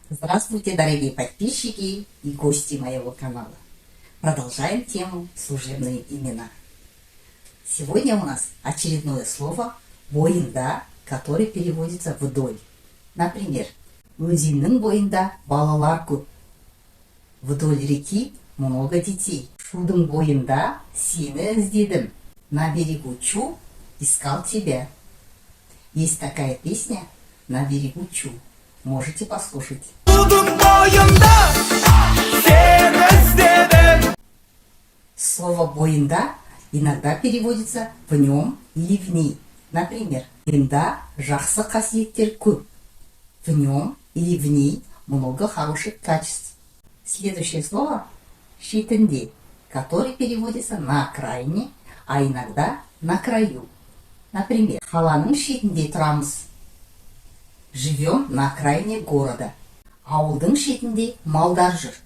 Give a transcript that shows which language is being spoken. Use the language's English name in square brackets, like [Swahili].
[Russian] Здравствуйте, дорогие подписчики и гости моего канала. Продолжаем тему служебные имена. Сегодня у нас очередное слово бойында, которое переводится вдоль. Например, [Kazakh] өзеннің бойында балалар көп. [Russian] Вдоль реки много детей. [Kazakh] Шудың бойында сені іздедім. [Russian] На берегу Чу искал тебя. Есть такая песня «На берегу Чу». Можете послушать. Слово «бойында» иногда переводится «в нем» или «в ней». Например, [Kazakh] бойында жақсы қасиеттер көп. [Russian] В нем или в ней много хороших качеств. Следующее слово «шетінде», которое переводится «на окраине», а иногда «на краю». Например, [Kazakh] қаланың шетінде тұрамыз. [Russian] Живем на окраине города. [Kazakh] Ауылдың шетінде малдар жүр.